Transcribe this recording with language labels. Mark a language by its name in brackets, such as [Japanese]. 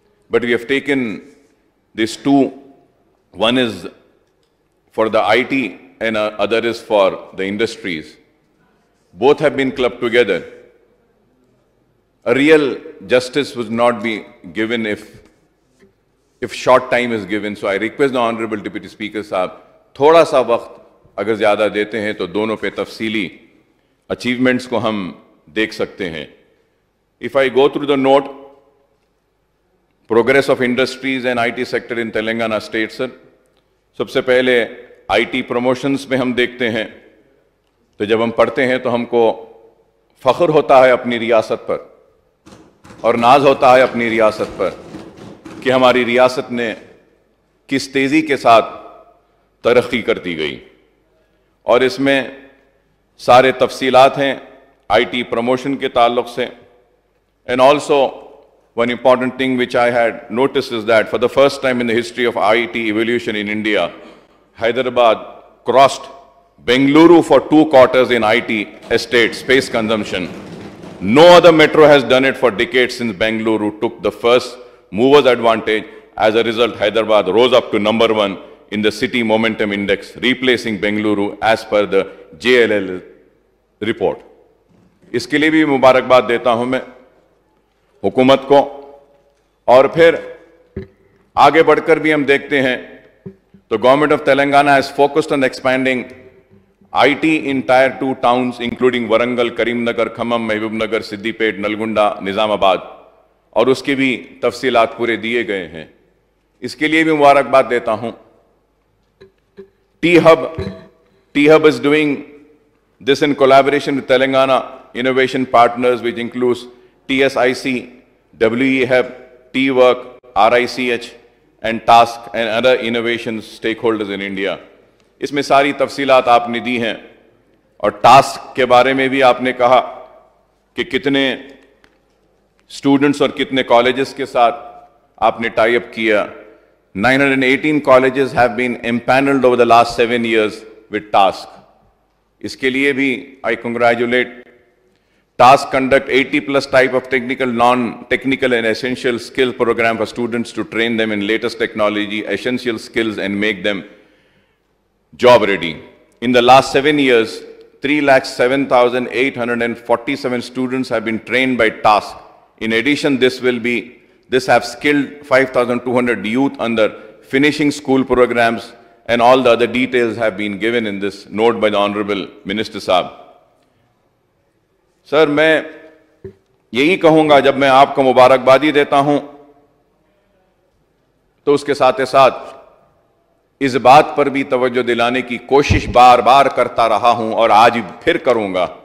[English] But we have taken these two. One is for the IT and other is for the industries. Both have been clubbed together. A real justice would not be given if short time is given. So I request the Honorable Deputy Speaker Sahab, [Hindi] थोड़ा सा वक्त अगर ज़्यादा देते हैं तो दोनों पे तफसीली achievements को हम देख सकते हैं. [English] If I go through the note, progress of industries and IT sector in Telangana state, sir, [Hindi] सबसे पहले IT promotions में हम देखते हैं तो जब हम पढ़ते हैं तो हमको फ़ख्र होता है अपनी रियासत पर और नाज होता है अपनी रियासत पर कि हमारी रियासत ने किस तेज़ी के साथ तरक्की करती गई. और इसमें सारे तफसीलात हैं IT प्रमोशन के ताल्लुक़ से. [English] And also one important thing which I had noticed is that for the first time in the history of IT evolution in India, Hyderabad crossed Bengaluru for 2 quarters in IT estate space consumption. No other metro has done it for decades since Bengaluru took the first mover's advantage. As a result, Hyderabad rose up to number 1 in the City Momentum Index, replacing Bengaluru as per the JLL report. [Hindi] इसके लिए भी मुबारकबाद देता हूं मैं हुकूमत को. और फिर आगे बढ़कर भी हम देखते हैं तो [English] government of Telangana has focused on expanding IT in Tier 2 towns including Warangal, Karimnagar, Khammam, Mahbubnagar, Siddipet, Nalgonda, Nizamabad, [Hindi] और उसके भी तफसीलात पूरे दिए गए हैं. इसके लिए भी मुबारकबाद देता हूं. [English] T-Hub is doing this in collaboration with Telangana innovation partners which includes TSIC, WE-Hub, T-Work, RICH and TASK and other innovation stakeholders in India. [Hindi] इसमें सारी तफसीलात आपने दी हैं. और टास्क के बारे में भी आपने कहा कि कितने स्टूडेंट्स और कितने कॉलेजेस के साथ आपने टाई अप किया. [English] 918 colleges have been empaneled over the last 7 years with TASK. [Hindi] इसके लिए भी [English] I congratulate. TASK conduct 80+ type of technical, non-technical and essential skill program for students to train them in latest technology, essential skills and make them job ready. In the last 7 years, 307,847 students have been trained by TASK. In addition, this have skilled 5,200 youth under finishing school programs, and all the other details have been given in this note by the Honorable Minister Saab. [Hindi] Sir, मैं यही कहूँगा जब मैं आपको मुबारकबादी देता हूँ तो उसके साथ ही साथ इस बात पर भी तवज्जो दिलाने की कोशिश बार बार करता रहा हूं और आज फिर करूंगा.